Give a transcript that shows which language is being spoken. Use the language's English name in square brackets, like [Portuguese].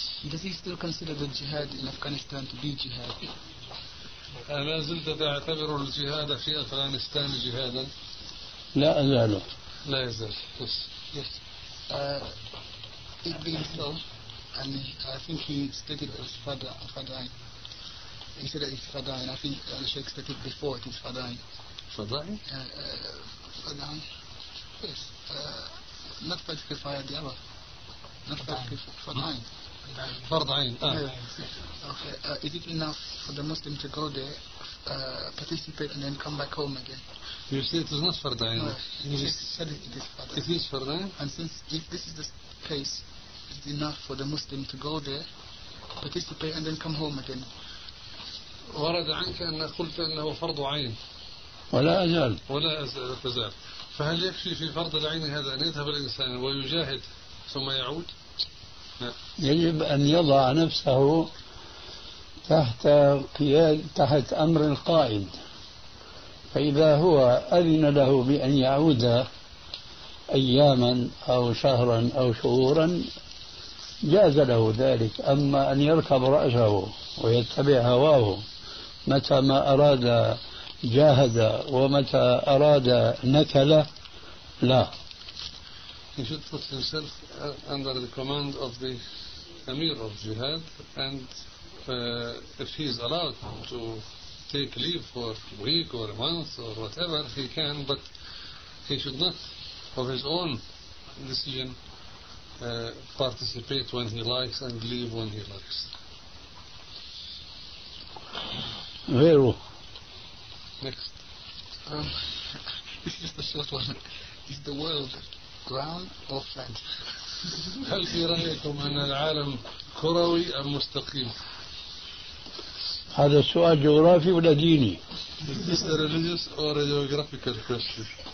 [English] Does he still consider the jihad in Afghanistan to be jihad? [Arabic] ألا زلت تعتبر الجهاد في أفغانستان جهادا؟ لا أزال. لا يزال. Yes. [English] Yes. It being so, and I think he stated it as fadain. He said it's fadain. I think the Sheikh stated before it is fadain. Fadain? Fadain. Yes. Not particular fire the other. Not particular fadain. [Arabic] فرض عين. [English] Okay. Is it enough for the Muslim to go there, participate, and then come back home again? You say it is not فرض عين. No. It [Arabic] is فرض عين. [English] And since if this is the case, is it enough for the Muslim to go there, participate, and then come home again? [Arabic] ورد عنك أن قلت أنه فرض عين. ولا أزال. ولا أزال. فهل يكفي في فرض العين هذا أن يذهب الإنسان ويجاهد ثم يعود؟ يجب أن يضع نفسه تحت قيادة تحت أمر القائد، فإذا هو أذن له بأن يعود أياما أو شهرا أو شهورا جاز له ذلك، أما أن يركب رأسه ويتبع هواه متى ما أراد جاهد ومتى أراد نكل لا. [English] He should put himself under the command of the Emir of Jihad, and if he is allowed to take leave for a week or a month or whatever, he can, but he should not, of his own decision, participate when he likes and leave when he likes. Vero. Next. This is just a short one. Is the world ground or flat? [Arabic] هل في رأيكم أن العالم كروي أم مستقيم؟ هذا سؤال جغرافي ولا ديني؟ [English] Is this a religious or a geographical question?